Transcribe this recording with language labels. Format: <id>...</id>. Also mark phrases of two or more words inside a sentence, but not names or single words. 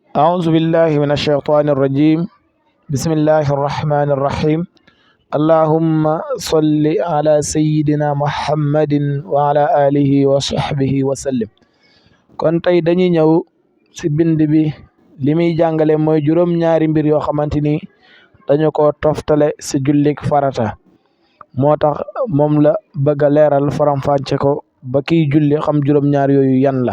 <ar>أعوذ بالله من الشيطان الرجيم. بسم الله الرحمن الرحيم. اللهم صل على سيدنا محمد وعلى آله وصحبه وسلم.</ar> <wo>kon tey dañuy ñëw ci bind bi li muy jàngale mooy juróom-ñaari mbir yoo xamante ni dañu ko toftale ci jullik farata moo tax moom la bëgg a leeral faram-fàcce ko ba kiy julli xam juróom-ñaar yooyu yan la.</wo>